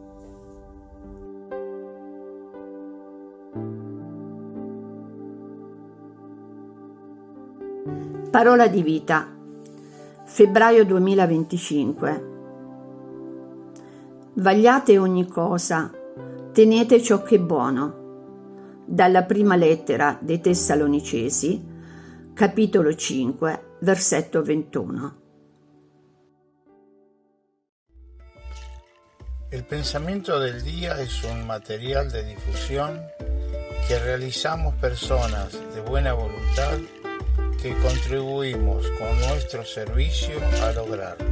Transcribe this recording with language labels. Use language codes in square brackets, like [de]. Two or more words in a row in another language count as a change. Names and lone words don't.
[it] Parola di vita, febbraio 2025. Vagliate ogni cosa, tenete ciò che è buono. Dalla prima lettera dei Tessalonicesi, capitolo 5, versetto 21. [es] El pensamiento del día es un material de difusión que realizamos personas de buena voluntad que contribuimos con nuestro servicio a lograrlo.